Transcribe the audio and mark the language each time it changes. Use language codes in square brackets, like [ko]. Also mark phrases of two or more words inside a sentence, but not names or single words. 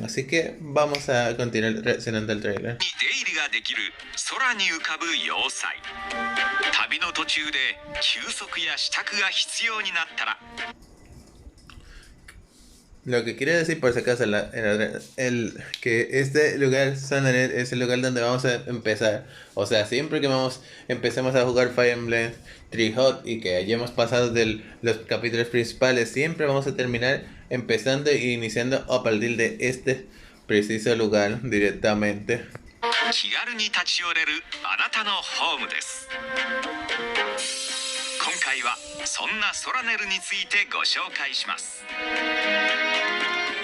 [es] Así que vamos a continuar reaccionando al trailer. Lo que quiere decir, por si acaso, que este lugar, Xenogears, es el lugar donde vamos a empezar. O sea, siempre que empecemos a jugar Fire Emblem Treehop y que hayamos pasado de los capítulos principales, siempre vamos a terminar empezando e iniciando a partir de este preciso lugar directamente. [ja] 気軽に立ち寄れるあなたのホームです。今回はそんなソラネルについてご紹介します。